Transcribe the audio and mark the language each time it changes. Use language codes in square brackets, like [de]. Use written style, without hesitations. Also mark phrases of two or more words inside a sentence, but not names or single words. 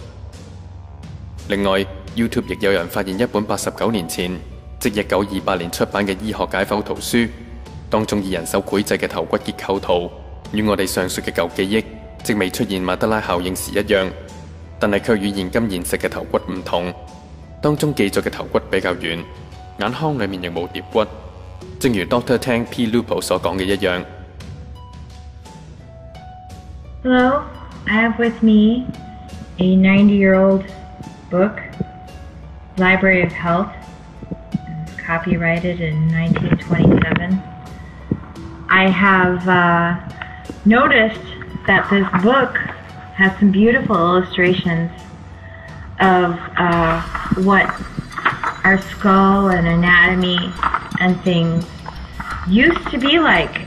[yue] 另外 ，YouTube 亦有人發現一本89年前，即1928年出版嘅醫學解剖圖書，當中以人手繪製嘅頭骨結構圖，與我哋上述嘅舊記憶，即未出現曼德拉效應時一樣，但係卻與現今現實嘅頭骨唔同。當中記載嘅頭骨比較遠，眼腔裡面亦冇蝶骨，正如 Dr. Tang P. Lupo 所講嘅一樣。 [en] Hello, I have with me a 90-year-old book, Library of Health, copyrighted in 1927. I have noticed that this book has some beautiful illustrations of what our skull and anatomy and things used to be like.